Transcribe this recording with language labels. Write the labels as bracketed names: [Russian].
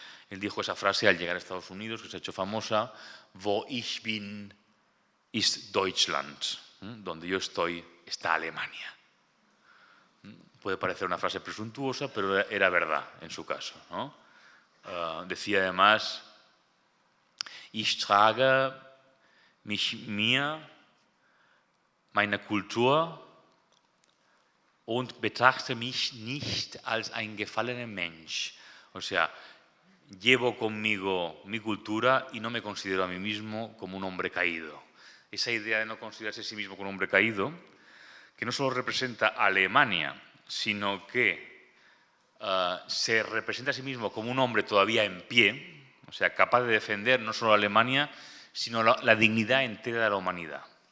[Spanish] Él dijo esa frase al llegar a Estados Unidos, que se ha hecho famosa: [German] Wo ich bin, ist Deutschland. [Spanish] Donde yo estoy, está Alemania. Puede parecer una frase presuntuosa, pero era verdad en su caso, ¿no? Decía además: [German] Ich trage mir, meine Kultur und betrachte mich nicht als ein gefallener Mensch. [Spanish] O sea, llevo conmigo mi cultura y no me considero a mí mismo como un hombre caído. Esa idea de no considerarse a sí mismo como un hombre caído, que no solo representa a Alemania, sino que se representa a sí mismo como un hombre todavía en pie, o sea, capaz de defender no solo a Alemania, sino la dignidad entera de la humanidad.